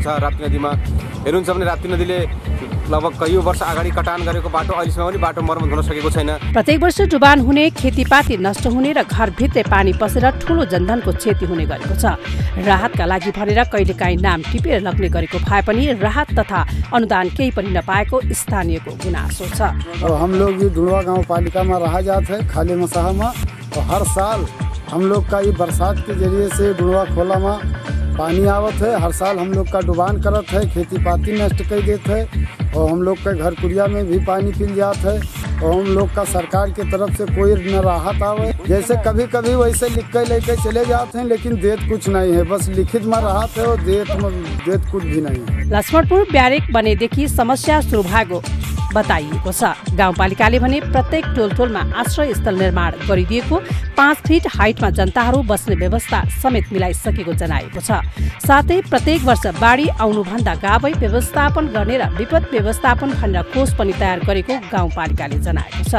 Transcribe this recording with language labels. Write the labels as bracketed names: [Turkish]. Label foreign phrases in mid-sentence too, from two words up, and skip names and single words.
[Nepali] राप्ती नदीमा हेर्नुहुन्छ भने राप्ती नदीले लगभग कैयौँ वर्ष अगाडि कटान गरेको बाटो अहिलेसम्म पनि बाटो मर्मत हुन सकेको छैन। प्रत्येक वर्ष डुबान हुने, खेतीपाती नष्ट हुने र घरभित्रै पानी पसेर ठूलो जनधनको क्षति हुने गरेको छ। राहतका लागि भनेर कहिलेकाहीँ नाम टिपेर लग्ने गरेको भए पनि राहत तथा अनुदान केही पनि नपाएको स्थानीयको गुनासो छ। [Hindi] हम लोग ये डुडुवा गाँव पालिका में रहा जाता है खाली मसाहा में, और हर साल हम लोग का ये बरसात के जरिए से डुडुवा खोला में पानी आवत है। हर साल हम लोग का डुबान करत है, खेती पाती नष्ट कर देते है, और हम लोग के घर कुरिया में भी पानी पिल जाता है, और हम लोग का सरकार की तरफ से कोई न राहत आवे। जैसे कभी कभी वैसे लिख के लेके चले जाते हैं, लेकिन देत कुछ नहीं है, बस लिखित में राहत है और देत कुछ भी नहीं है। [Nepali] लक्ष्मणपुर ब्यारेक बनेदेखि समस्या सुरु भएको बताइएको छ। गाउँपालिकाले भने प्रत्येक टोलटोलमा आश्रय स्थल निर्माण गरिदिएको, 5 फिट हाइटमा जनताहरू बस्ने व्यवस्था समेत मिलाइसकेको जनाएको छ। साथै प्रत्येक वर्ष बाढी आउनुभन्दा गावै व्यवस्थापन गर्ने र विपद व्यवस्थापन भनेर कोष पनि तयार गरेको गाउँपालिकाले जनाएको छ।